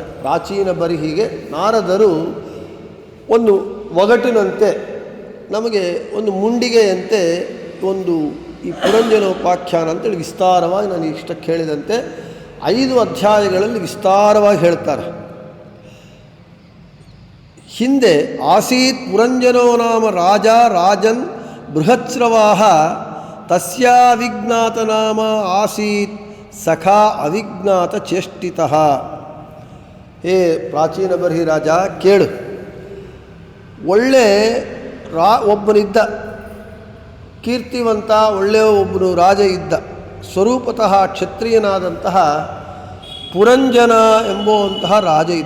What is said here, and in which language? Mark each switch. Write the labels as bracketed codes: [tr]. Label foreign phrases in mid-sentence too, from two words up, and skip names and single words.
[kn] ಪ್ರಾಚೀನ ಬರ್ಹಿಗೆ ನಾರದರು ಒಂದು ಒಗಟಿನಂತೆ, ನಮಗೆ ಒಂದು ಮುಂಡಿಗೆಯಂತೆ ಒಂದು ಈ ಪುರಂಜನೋಪಾಖ್ಯಾನ ಅಂತೇಳಿ ವಿಸ್ತಾರವಾಗಿ ನಾನು ಇಷ್ಟಕ್ಕೆ ಹೇಳಿದಂತೆ 5 ಅಧ್ಯಾಯಗಳಲ್ಲಿ ವಿಸ್ತಾರವಾಗಿ ಹೇಳ್ತಾರೆ. [sa] ಹಿಂದೆ ಆಸೀತ್ ಪುರಂಜನೋ ನಾಮ ರಾಜ ರಾಜನ್ ಬೃಹತ್ಸ್ರವಾಹ ತಸ್ಯಾವಿಜ್ಞಾತ ನಾಮ ಆಸೀತ್ ಸಖಾ ಅವಿಜ್ಞಾತ ಚೇಷ್ಟಿತಃ. [kn] ಹೇ ಪ್ರಾಚೀನ ಬರ್ಹಿ ರಾಜ, ಕೇಳು. ಒಳ್ಳೆ ಒಬ್ಬನಿದ್ದ, ಕೀರ್ತಿವಂತ ಒಳ್ಳೆಯ ಒಬ್ಬನು ರಾಜ ಇದ್ದ, ಸ್ವರೂಪತಃ ಕ್ಷತ್ರಿಯನಾದಂತಹ ಪುರಂಜನ ಎಂಬುವಂತಹ ರಾಜ ಇದ್ದ.